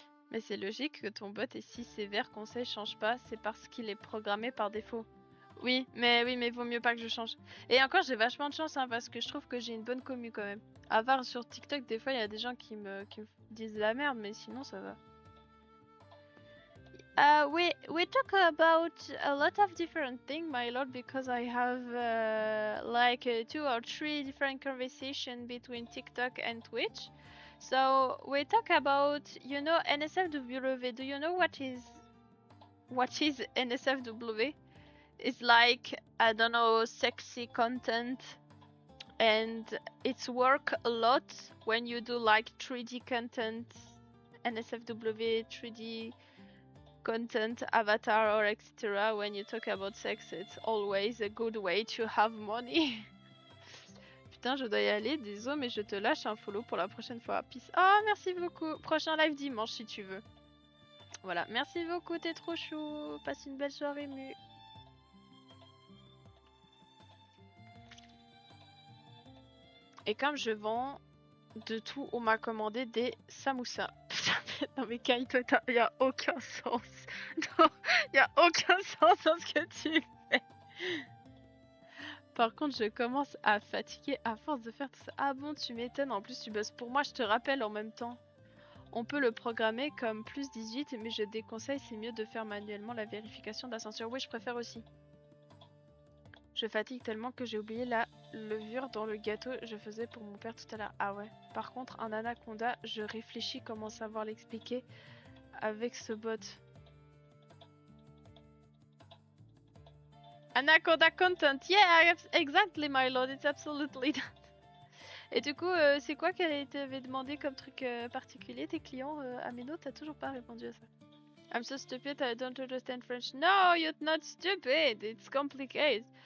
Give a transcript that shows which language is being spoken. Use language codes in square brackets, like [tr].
[fr] Mais c'est logique que ton bot est si sévère, conseil change pas, c'est parce qu'il est programmé par défaut. Oui, mais vaut mieux pas que je change. Et encore, j'ai vachement de chance, hein, parce que je trouve que j'ai une bonne commu quand même. À part sur TikTok, des fois, il y a des gens qui me disent de la merde, mais sinon, ça va. [en] We talk about a lot of different things, my lord, because I have like 2 or 3 different conversations between TikTok and Twitch. So we talk about, you know, NSFW. Do you know what is NSFW? It's like, I don't know, sexy content, and it's work a lot when you do like 3D content NSFW, 3D content, avatar, or etc. When you talk about sex, it's always a good way to have money. [fr] Putain, je dois y aller, désolé, mais je te lâche un follow pour la prochaine fois. Peace. Oh, merci beaucoup. Prochain live dimanche si tu veux. Voilà, merci beaucoup, t'es trop chou. Passe une belle soirée, Mu. Et comme je vends de tout, on m'a commandé des samoussas. Putain, non mais Kaito, y a aucun sens. Non, y a aucun sens dans ce que tu fais. Par contre, je commence à fatiguer à force de faire tout ça. Ah bon, tu m'étonnes, en plus tu bosses pour moi, je te rappelle en même temps. On peut le programmer comme plus 18, mais je déconseille, c'est mieux de faire manuellement la vérification d'ascenseur. Oui, je préfère aussi. Je fatigue tellement que j'ai oublié la levure dans le gâteau je faisais pour mon père tout à l'heure. Ah ouais. Par contre, un anaconda, je réfléchis comment savoir l'expliquer avec ce bot. [en] Anaconda content. Yeah, exactly my lord, it's absolutely that. [fr] Et du coup, c'est quoi qu'elle t'avait demandé comme truc particulier tes clients Ameno, t'as toujours pas répondu à ça. [en] I'm so stupid, I don't understand French. No, you're not stupid, it's complicated.